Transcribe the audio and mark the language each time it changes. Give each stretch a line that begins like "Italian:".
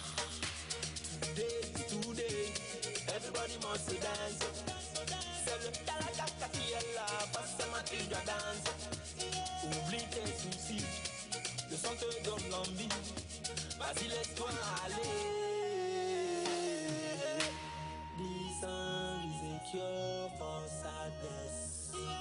English: Today, everybody must dance.
French: C'est le talakaka qui est là, passe-moi tu dois danser. Oublie tes soucis, le son te donne l'envie. Vas-y, laisse-toi aller.
English: This song is a cure for sadness.